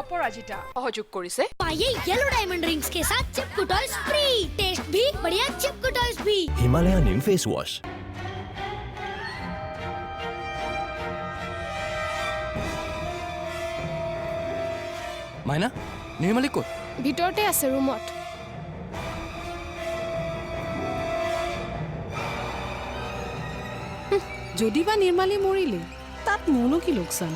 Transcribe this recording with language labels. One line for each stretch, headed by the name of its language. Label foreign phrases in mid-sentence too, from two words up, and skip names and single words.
Assamese: অপৰাজিতা সহযোগ কৰিছে।
Hindi: पाइए येलो डायमंड रिंग्स के साथ चिपकू टॉयज फ्री, टेस्ट भी बढ़िया चिपकू टॉयज भी। हिमालया नीम फेस वॉश।
Assamese: মাইনা নিৰ্মালী ক'ত? ভিতৰতে আছে ৰুমত। যদি বা নিৰ্মালী মৰিলে তাত মোৰনো কি লোকচান?